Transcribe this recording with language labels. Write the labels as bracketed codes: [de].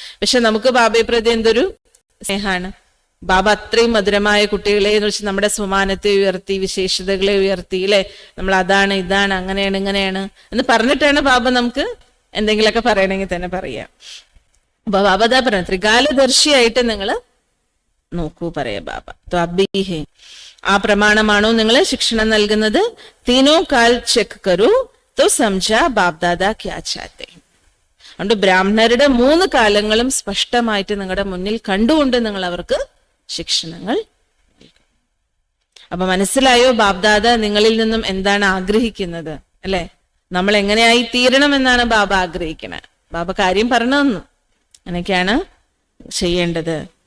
[ml] പക്ഷെ നമുക്ക് ബാബയെ പ്രതി എന്തൊരു സ്നേഹാണ്. ബാബ അത്രയും മധുരമായ കുട്ടികളെ എന്ന് വെച്ച് നമ്മുടെ സ്വമാനത്തെ ഉയർത്തി, വിശേഷതകളെ ഉയർത്തി, അല്ലെ? നമ്മൾ അതാണ് ഇതാണ് അങ്ങനെയാണ് ഇങ്ങനെയാണ് എന്ന് പറഞ്ഞിട്ടാണ് ബാബ നമുക്ക് എന്തെങ്കിലുമൊക്കെ പറയണമെങ്കിൽ തന്നെ പറയാം. അപ്പൊ ബാബ അതാ പറയാം, ത്രികാലദർശിയായിട്ട് നിങ്ങൾ നോക്കൂ പറയാ ബാബ. तो आप भी है, ആ പ്രമാണമാണോ നിങ്ങൾ ശിക്ഷണം നൽകുന്നത്? [hi] തീനോ കാൽ ചെക്ക് കരൂ तो समझा बाप दादा क्या चाहते. [ml] അതുകൊണ്ട് ബ്രാഹ്മണരുടെ 3 കാലങ്ങളും സ്പഷ്ടമായിട്ട് നിങ്ങളുടെ മുന്നിൽ കണ്ടുകൊണ്ട് നിങ്ങൾ അവർക്ക് ശിക്ഷണങ്ങൾ നൽകും. അപ്പൊ മനസ്സിലായോ ബാബ്ദാദ നിങ്ങളിൽ നിന്നും എന്താണ് ആഗ്രഹിക്കുന്നത് അല്ലെ? നമ്മൾ എങ്ങനെയായി തീരണം എന്നാണ് ബാബ ആഗ്രഹിക്കുന്നത്. ബാബ കാര്യം പറഞ്ഞു തന്നു, അങ്ങനെയൊക്കെയാണ് ചെയ്യേണ്ടത്.